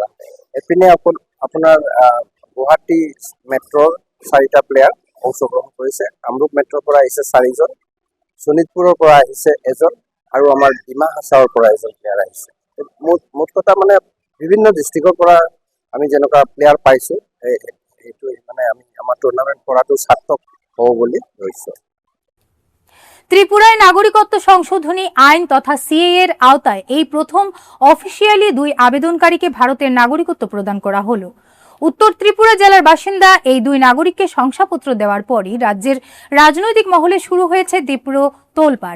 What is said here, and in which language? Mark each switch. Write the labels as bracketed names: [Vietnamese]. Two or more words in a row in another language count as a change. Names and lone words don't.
[Assamese] এপিনে আপোনাৰ গুৱাহাটী মেট্ৰৰ 4টা প্লেয়াৰ অংশগ্ৰহণ কৰিছে, কামৰূপ মেট্ৰৰ পৰা আহিছে 4জন, শোণিতপুৰৰ পৰা আহিছে এজন আৰু আমাৰ ডিমা হাছাওৰ পৰা এজন প্লেয়াৰ আহিছে। মুঠ কথা মানে বিভিন্ন ডিষ্ট্ৰিক্টৰ পৰা আমি যেনেকুৱা প্লেয়াৰ পাইছো, সেইটো মানে আমি আমাৰ টুৰ্ণামেণ্ট কৰাটো সাৰ্থক হ'ব বুলি ধৰিছো। [Bangla] ত্রিপুরায় নাগরিকত্ব সংশোধনী আইন তথা সিএএ এর আওতায় এই প্রথম অফিসিয়ালি 2 আবেদনকারীকে ভারতের নাগরিকত্ব প্রদান করা হলো। উত্তর ত্রিপুরা জেলার বাসিন্দা এই 2 নাগরিককে শংসাপত্র দেওয়ার পরই রাজ্যের রাজনৈতিক মহলে শুরু হয়েছে তীব্র তোলপাড়।